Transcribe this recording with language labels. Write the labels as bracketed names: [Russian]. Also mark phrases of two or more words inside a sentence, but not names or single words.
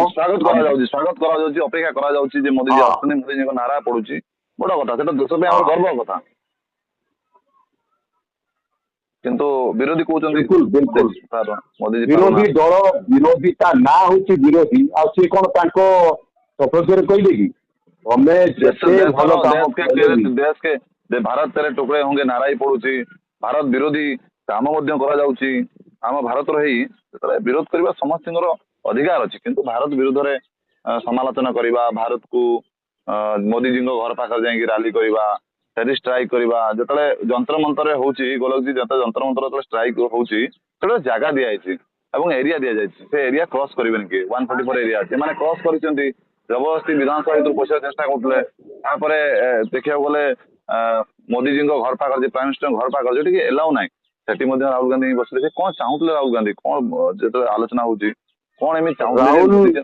[Odia] ସ୍ୱାଗତ କରାଯାଉଛି ଅପେକ୍ଷା କରାଯାଉଛି ଯେ ମୋଦିଜୀ ଆସୁଛନ୍ତି ମୋଦିଜୀଙ୍କ ନାରା ପଡୁଛି ବଡ କଥା ସେଟା ଦେଶ ପାଇଁ ଆମର ଗର୍ବ କଥା କିନ୍ତୁ ବିରୋଧୀ କହୁଛନ୍ତି ବିରୋଧୀ ଦଳ ବିରୋଧୀ ତା ନାଁ ହଉଛି ବିରୋଧୀ ଆଉ ସିଏ କଣ ତାଙ୍କ ସପକ୍ଷରେ କହିବେ କି ତମେ ଯେତେ ଭଲ କାମ [Hindi] देश के भारत तेरे टुकड़े होंगे [Odia] ନାରା ହି ପଡୁଚି ଭାରତ ବିରୋଧୀ କାମ କରାଯାଉଛି ଆମ ଭାରତର ହେଇ ଯେତେବେଳେ ବିରୋଧ କରିବା ସମସ୍ତଙ୍କର ଅଧିକାର ଅଛି କିନ୍ତୁ ଭାରତ ବିରୋଧରେ ସମାଲୋଚନା କରିବା ଭାରତକୁ ମୋଦିଜୀଙ୍କ ଘର ପାଖରେ ଯାଇକି ରାଲି କରିବା ସେଠି ଷ୍ଟ୍ରାଇକ୍ କରିବା ଯେତେବେଳେ ଯନ୍ତ୍ର ମନ୍ତ୍ରରେ ହଉଛି ଗୋଲକଜୀ ଯେତେବେଳେ ଯନ୍ତ୍ର ମନ୍ତ୍ର ଯେତେବେଳେ ଷ୍ଟ୍ରାଇକ୍ ହଉଛି ସେତେବେଳେ ଜାଗା ଦିଆଯାଇଛି ଏବଂ ଏରିଆ ଦିଆଯାଇଛି ସେ [English] area cross [Odia] କରିବେନି କିଏ 144 ଏରିଆ ସେମାନେ କ୍ରସ୍ କରିଛନ୍ତି ଜବରଦସ୍ତି ବିଧାନସଭା ଭିତରୁ ପଶିବାକୁ ଚେଷ୍ଟା କରୁଥିଲେ ତାପରେ ଦେଖିବାକୁ ଗଲେ ମୋଦିଜୀଙ୍କ ଘର ପାଖରେ ଯେ [English] prime ministerଙ୍କ [Odia] ଘର ପାଖରେ ଯୋଉଠି ଏଲାଉ ନାହିଁ ସେଠି ମଧ୍ୟ ରାହୁଲ ଗାନ୍ଧୀ ବସିଲେ ସେ କଣ ଚାହୁଁଥିଲେ ରାହୁଲ ଗାନ୍ଧୀ କଣ ଯେତେବେଳେ ଆଲୋଚନା ହଉଛି କଣ ଏମିତି ଚାହୁଁଥିଲେ